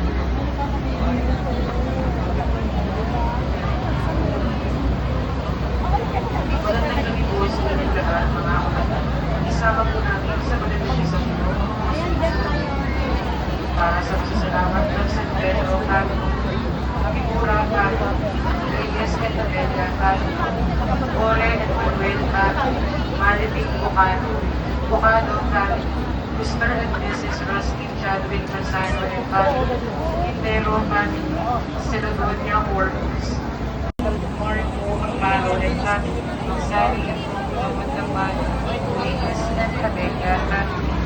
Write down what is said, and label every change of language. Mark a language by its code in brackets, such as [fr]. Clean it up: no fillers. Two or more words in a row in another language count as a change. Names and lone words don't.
[tl] Isama po natin sa benepisyo para sa pasasalamat ng San Pedro Caro, Figura Caro, Reyes et Amelia Caro, Ore et Manuel Caro, Mariting Bocado, Bocado Caro, Mr. and Mrs. Rusty Chadwick Manzano and Caro, Quintero Caro, Senadonia Works, Marco Caro and Caro, Sari at Muhammad Laman, Reyes et Amelia Caro.